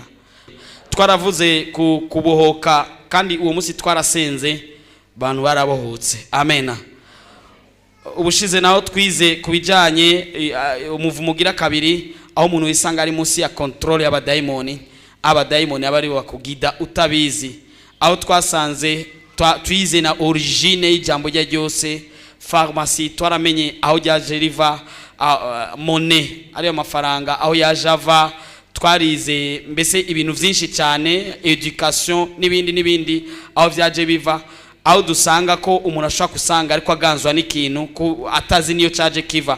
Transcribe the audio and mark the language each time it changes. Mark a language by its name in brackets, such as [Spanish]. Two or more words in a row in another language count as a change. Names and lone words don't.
[Rundi] Twaravuze kubohoka, kandi uwo munsi twarasenze bantu barabohotse. Amena. Ubushize naho twize kubijanye umuvumo ugira 2, aho umuntu wisanga ari munsi ya control y'abadayimoni, abadayimoni abari bakugida utabizi. Aho twasanze twize na origine y'ijambo rya ryose, pharmacie, twaramenye aho ryaje riva, monnaie ari amafaranga aho yaje ava. Twarize mbese ibintu vyinshi cyane, education n'ibindi aho vyaje biva, aho dusanga ko umuntu ashaka kusanga ariko aganzwa n'ikintu ko atazi niyo cyaje kiva.